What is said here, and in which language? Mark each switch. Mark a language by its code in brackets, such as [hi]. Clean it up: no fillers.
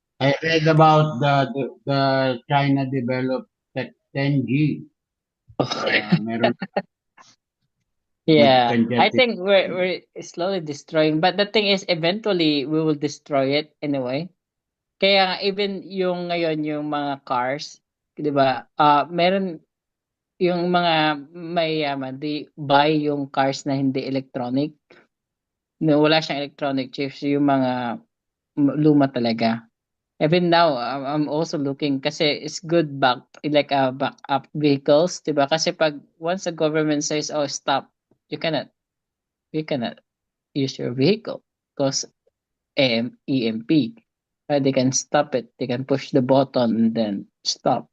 [en] I read about the China developed 10G. [tl] Meron [en] Yeah, can I think we're slowly destroying, but the thing is eventually we will destroy it anyway. [tl] Kaya nga, even yung ngayon yung mga cars, 'di ba? Meron yung mga mayayaman, [en] they buy [tl] yung cars na hindi electronic. No, wala siyang electronic chips, yung mga luma talaga. [en] Even now, I'm also looking [tl] kasi [en] it's good backup vehicles, [tl] 'di ba? Kasi pag [en] once the government says, "Oh, stop," you cannot use your vehicle because EMP. They can stop it. They can push the button and then stop.